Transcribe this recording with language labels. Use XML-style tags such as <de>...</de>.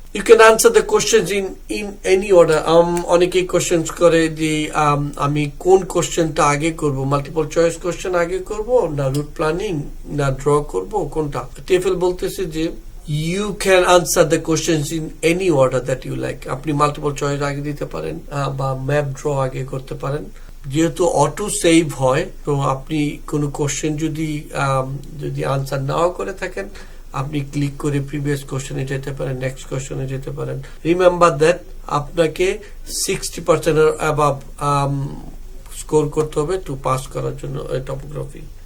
<en>You can answer the questions in any order.</en> <bn>অনেকেই questions করে যে আমি কোন কোশ্চেনটা আগে করব, মাল্টিপল চয়েস কোশ্চেন আগে করব না রুট প্ল্যানিং না ড্র করব, কোনটা? টিএফএল বলতেছে যে</bn> <en>you can answer the questions in any order that you like.</en> <bn>আপনি মাল্টিপল চয়েস আগে দিতে পারেন বা ম্যাপ ড্র আগে করতে পারেন। যেহেতু অটো সেভ হয়, তো আপনি কোনো কোশ্চেন যদি আনসার নাও করে থাকেন, আপনি ক্লিক করে প্রিভিয়াস কোশ্চেনে যেতে পারেন, নেক্সট কোশ্চেনে যেতে পারেন। রিমেম্বার দ্যাট আপনাকে 60% এর অ্যাবাভ স্কোর করতে হবে টু পাস করার জন্য টপোগ্রাফি।</bn>